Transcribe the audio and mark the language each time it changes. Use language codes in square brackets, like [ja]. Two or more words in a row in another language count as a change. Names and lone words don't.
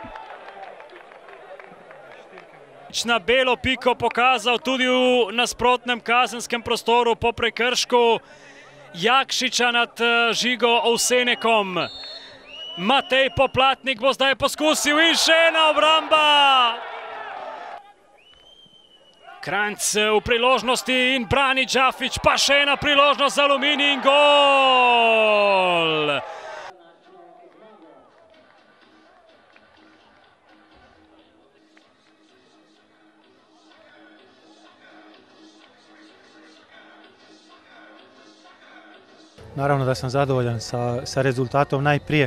[sl] Na belo piko pokazal tudi v nasprotnem kazenskem prostoru po prekršku Jakšiča nad Žigo Ovsenekom. Matej Poplatnik bo zdaj poskusil in še ena obramba. Kranjc v priložnosti in brani Džafič, pa še ena priložnost za Aluminij in gol. [hr] Naravno da sam zadovoljan sa rezultatom najprije.